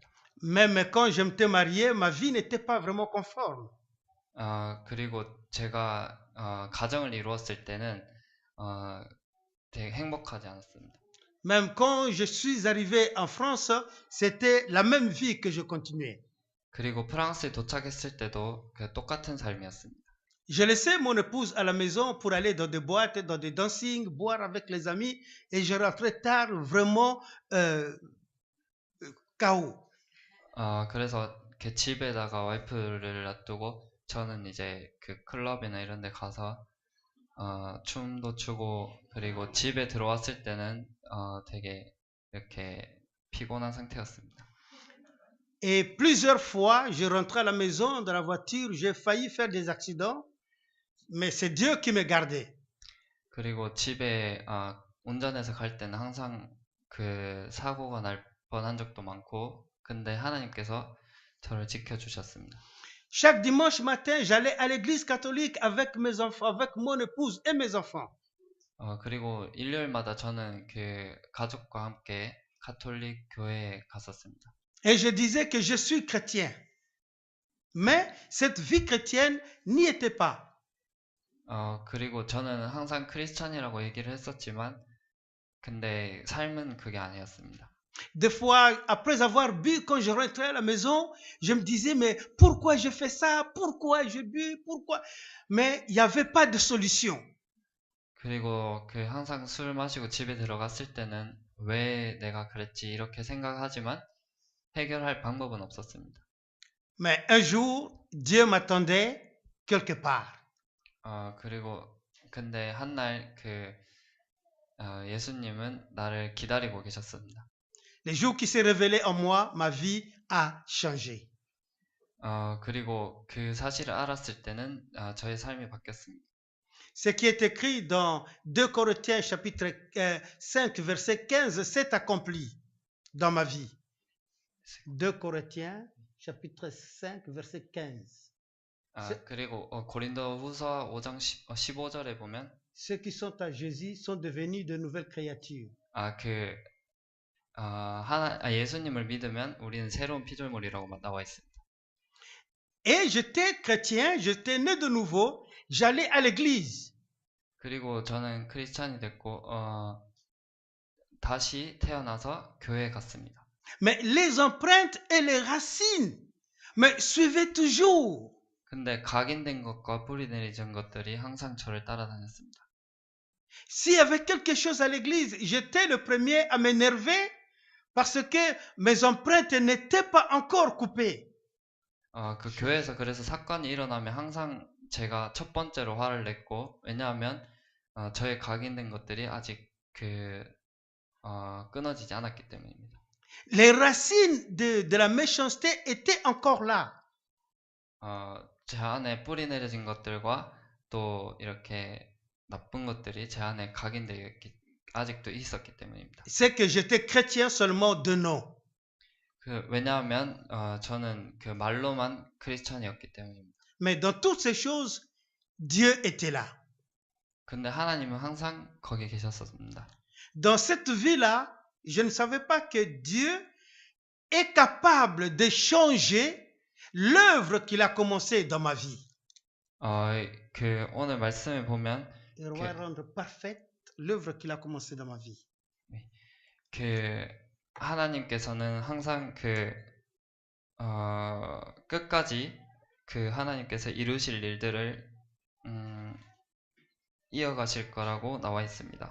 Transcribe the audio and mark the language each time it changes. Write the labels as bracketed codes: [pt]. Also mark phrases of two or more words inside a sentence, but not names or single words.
[fr] Même quand je m'étais marié, ma vie n'était pas vraiment conforme. [ko] 그리고 제가 가정을 이루었을 때는 되게 행복하지 않았습니다. [fr] Même quand je suis arrivé en France, c'était la même vie que je continuais. [ko] 그리고 프랑스에 도착했을 때도 그 똑같은 삶이었습니다. [fr] Je laissais mon épouse à la maison pour aller dans des boîtes, dans des dancing, boire avec les amis, et je rentrais tard, vraiment KO. [ko] 그래서 그 집에다가 와이프를 놔두고 저는 이제 그 클럽이나 이런 데 가서 춤도 추고 그리고 집에 들어왔을 때는 되게 이렇게 피곤한 상태였습니다. [fr] Et plusieurs fois, je rentrais à la maison dans la voiture, j'ai failli faire des accidents, mais c'est Dieu qui me gardait. [ko] 그리고 집에 운전해서 갈 때는 항상 그 사고가 날 뻔한 적도 많고 근데 하나님께서 저를 지켜주셨습니다. [fr] Chaque dimanche matin, j'allais à l'église catholique avec mes enfants, avec mon épouse et mes enfants. [ko] 그리고 일요일마다 저는 그 가족과 함께 가톨릭 교회에 갔었습니다. [fr] Et je disais que je suis chrétien. Mais cette vie chrétienne n'y était pas. [ko] 그리고 저는 항상 크리스찬이라고 얘기를 했었지만 근데 삶은 그게 아니었습니다. [fr] Des fois, après avoir bu, quand je rentrais à la maison, je me disais, mais pourquoi je fais ça? Pourquoi je bu? Pourquoi? Mais il n'y avait pas de solution. [ko] 그리고 그 항상 술 마시고 집에 들어갔을 때는 왜 내가 그랬지 이렇게 생각하지만 해결할 방법은 없었습니다. [fr] Mais un jour, Dieu m'attendait quelque part. [ko] 그리고 근데 한날 그 예수님은 나를 기다리고 계셨습니다. [fr] Les jours qui s'est révélé en moi, ma vie a changé. [ko] 그리고 그 사실을 알았을 때는 저의 삶이 바뀌었습니다. [fr] Ce qui est écrit dans 2 Corinthiens chapitre 5 verset 15 s'est accompli dans ma vie. 2 Corinthiens chapitre 5 verset 15. [ko] 그리고 고린도후서 5장 15절에 보면 [fr] Ceux qui sont à Jésus sont devenus de nouvelles créatures. [ko] 예수님을 믿으면 우리는 새로운 피조물이라고 나와 있습니다. [fr] Et j'étais chrétien, j'étais né de nouveau, j'allais à l'église. [ko] 그리고 저는 크리스찬이 됐고 다시 태어나서 교회에 갔습니다. [fr] Mais les empreintes et les racines me suivaient toujours. [ko] 근데 각인된 것과 뿌리 내리진 것들이 항상 저를 따라다녔습니다. [fr] S'il y avait quelque chose à l'église, j'étais le premier à m'énerver parce que mes empreintes n'étaient pas encore coupées. [ko] 그 교회에서 그래서 사건이 일어나면 항상 제가 첫 번째로 화를 냈고, 왜냐하면 저의 각인된 것들이 아직 끊어지지 않았기 때문입니다. [fr] Les racines de la méchanceté étaient encore là. [ko] 제 안에 뿌리 내려진 것들과 또 이렇게 나쁜 것들이 제 안에 각인되어 아직도 있었기 때문입니다. [fr] C'est que j'étais chrétien seulement de nom. [ko] 왜냐하면 저는 그 말로만 크리스천이었기 때문입니다. [fr] Mais dans toutes ces choses, Dieu était là. [ko] 근데 하나님은 항상 거기 계셨습니다. [fr] Dans cette vie-là, je ne savais pas que Dieu est capable de changer l'œuvre qu'il a commencée dans ma vie. [ko] 오늘 말씀을 보면 [fr] Il va rendre parfaite l'œuvre qu'il a commencée dans ma vie. [ko] 하나님께서는 항상 끝까지 하나님께서 이루실 일들을 이어가실 거라고 나와 있습니다.